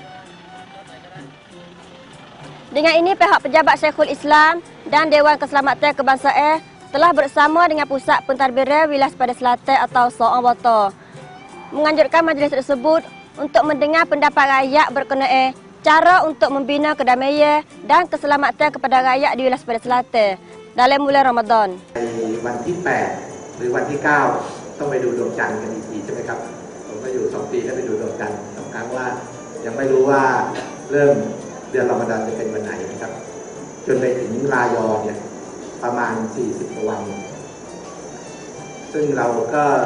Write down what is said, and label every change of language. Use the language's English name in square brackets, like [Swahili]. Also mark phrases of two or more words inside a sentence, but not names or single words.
[Malay] Dengan ini, pihak pejabat Syekhul Islam dan Dewan Keselamatan Kebangsaan telah bersama dengan Pusat Pentadbiran Wilayah Sepadan Selatan atau SOMOCO menganjurkan majlis tersebut untuk mendengar pendapat rakyat berkenaan cara untuk membina kedamaian dan keselamatan kepada rakyat di wilayah Sepadan Selatan dalam bulan Ramadan. [Thai] ในวันที่ 8 หรือวันที่ 9 ต้องไปดูดวงจันทร์กันอีกทีใช่ไหมครับผมก็อยู่ 2 ปีแล้วไปดูดวงจันทร์2 ครั้งว่ายังไม่รู้ว่าเริ่มเดือนรอมฎอนจะเป็นวันไหนนะครับจนไปถึงรายอเนี่ยประมาณ40 กว่าวัน ซึ่งเราก็